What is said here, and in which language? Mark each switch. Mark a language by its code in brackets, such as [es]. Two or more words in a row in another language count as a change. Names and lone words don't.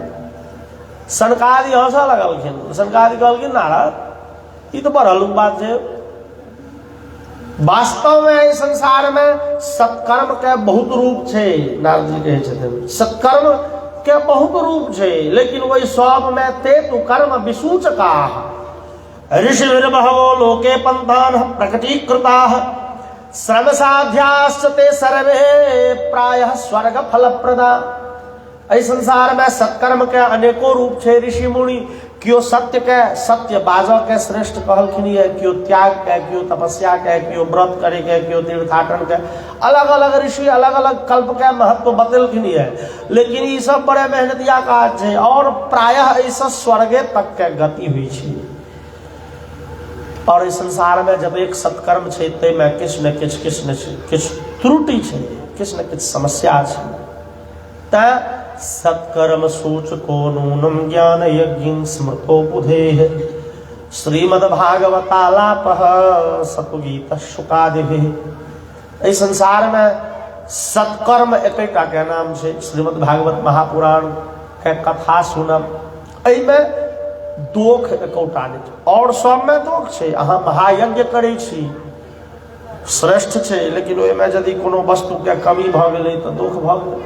[mai] सनकादि हंसऽ लगलखिन। सनकादि कहलखिन नारद ई तो बड़ हल्लुक बात छै। वास्तव में इस संसार में सत्कर्म के बहुत रूप छै। नारद जी कहै छथिन सत्कर्म के बहुत रूप छै, लेकिन वही सब में [sa] ते तु कर्म विसूचका ऋषिर्बहवो लोके पंथान प्रकटीकृताः श्रम साध्याश्च ते सर्वे प्रायः स्वर्ग फलप्रदा। [mai] इस संसार में सत्कर्म के अनेकों रूप छे। ऋषि मुनि क्यों सत्य के सत्य बाजो के श्रेष्ठ कहलखिन है, क्यों त्याग के, क्यों तपस्या के, क्यों व्रत करे के, क्यों तीर्थाटन के, अलग अलग ऋषि अलग अलग कल्प के महत्व बतेलखिन है। लेकिन ये सब बड़े मेहनतिया काज है और प्रायः ऐसा स्वर्गे तक के गति हुई छे। और इस संसार में जब एक सत्कर्म छे ते में किछ न किछ त्रुटि छे, किछ न किछ समस्या छे। [sa] त सत्कर्म सूचको नूनम ज्ञान यज्ञ स्मृतो बुधेः श्रीमद्भागवतालापः सतुगीत शुकादिभिः। [mai] इस संसार में सत्कर्म एकटा के नाम छे। श्रीमद्भागवत महापुराण के कथा सुनब एहिमे दोख एकौटा नहि, और सब में दोख छे। अहाँ महायज्ञ करै छी श्रेष्ठ छे, लेकिन ओहिमे यदि कोनो वस्तु के कमी भऽ गेलै तऽ दोख भऽ गेलै।